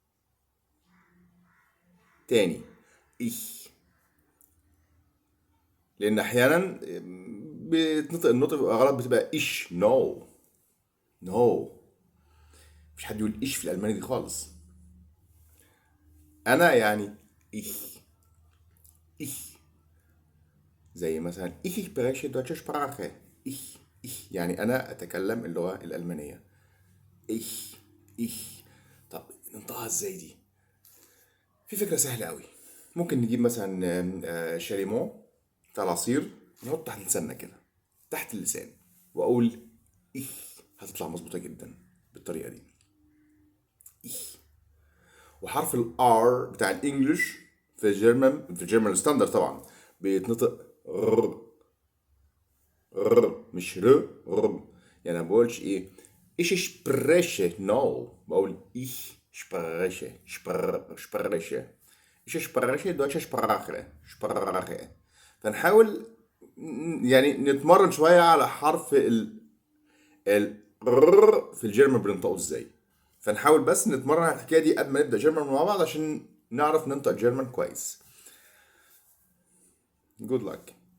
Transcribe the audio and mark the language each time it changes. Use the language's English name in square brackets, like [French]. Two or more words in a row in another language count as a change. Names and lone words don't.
[Arabic] تاني ich، لان احيانا بتنطق النطق بيبقى غلط، بتبقى ايش نو نو. مفيش حد يقول ايش في الالماني دي خالص. انا يعني [German] ich ich. [Arabic] زي مثلا [German] ich spreche deutsche Sprache. [Arabic] ich يعني انا اتكلم اللغة الالمانية. [German] ich ich. [Arabic] طب ننطقها ازاي دي؟ في فكرة سهلة قوي. ممكن نجيب مثلا شاليمو بتاع العصير، نحط تحت لساننا كده، تحت اللسان، واقول ich. هتطلع مظبوطة جدا بالطريقة دي ich. وحرف الار بتاع الانجليش في [English] German standard [Arabic] طبعا بيتنطق ر. ر مش ر. يعني ما بقولش ايه [German] ich spreche [Arabic] no، بقول [German] ich spreche. ich spreche deutsche Sprache. [Arabic] فنحاول يعني نتمرن شوية على حرف ال في الجيرمان بننطقه ازاي. فنحاول بس نتمرن على الحكاية دي قبل ما نبدأ جيرمان مع بعض عشان نعرف ننطق جيرمان كويس. [English] Good luck.